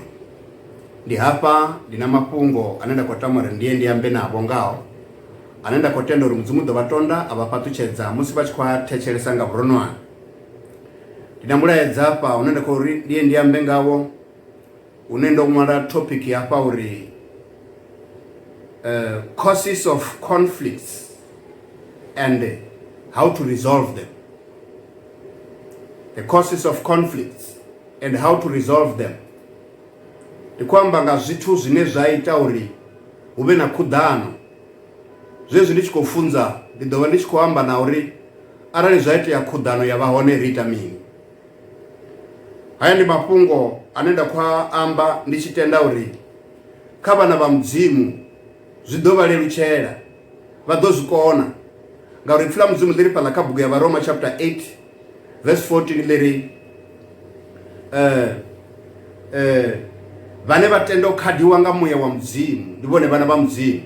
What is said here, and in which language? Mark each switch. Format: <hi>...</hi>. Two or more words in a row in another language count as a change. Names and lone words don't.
<ve>Ndi hafha ndi na mafhungo ane nda khou tama uri ndiye ndi ambe navho ngao, ane nda khou tenda uri Mudzimu ḓo vha tonda a vha fhaṱutshedza musi vha tshi khou a thetshelesa nga vhuronwane. Ndi na mulaedza hafha une nda khou uri ndiye ndi ambe ngawo, une ndo ṅwala topic hafha uri</ve> <en>causes of conflicts and how to resolve them. The causes of conflicts and how to resolve them.</en> <ve>Ndi kwamba nga zwithu zwine zwa ita uri huvhe na khuḓano. Zwezwi ndi tshi khou funza ndi ḓo vha ndi tshi khou amba na uri arali zwa itea khuḓano ya vha hone ri ita mini. Haya ndi mafhungo ane nda khou amba ndi tshi tenda uri kha vhana vha Mudzimu zwi ḓo vha lelutshela, vha ḓo zwi kona ngauri pfula Mudzimu ḽi ri fhaḽa kha bugu ya Varoma chapter 8 verse 14 ḽi ri vhane vha tenda u khadiwa nga muya wa Mudzimu ndi vhone vhana vha Mudzimu.</ve>